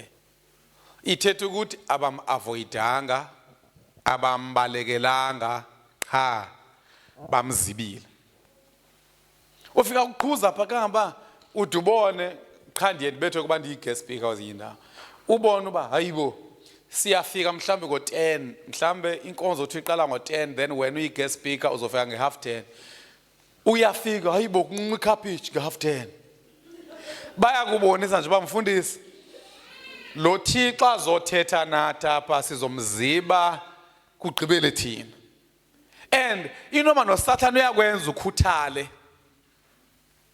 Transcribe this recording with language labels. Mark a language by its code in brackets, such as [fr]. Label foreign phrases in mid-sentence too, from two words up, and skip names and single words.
[xh] Ithethe ukuthi abam-avoidanga, abambalekelanga, cha bamzibile. Ufika ukuqhuza pha kangaba udubone cha ndiye ndibethwe kuba ndiyi- [en] guest speaker [xh] wazindawo. Ubone uba hayibo siyafika mhlambe ngo-10, mhlambe inkonzo uthi iqala ngo-10, then wena uyi- [en] guest speaker [xh] uzofika nge-10:30. Uyafika hayibo kunqa ikhaphiji nge-10:30. Bayakubonisa nje bamfundisi lo Thixo azothetha nathi apha sizomziba kugqibele thina. And inoma noSathane uyakwenza ukhuthale.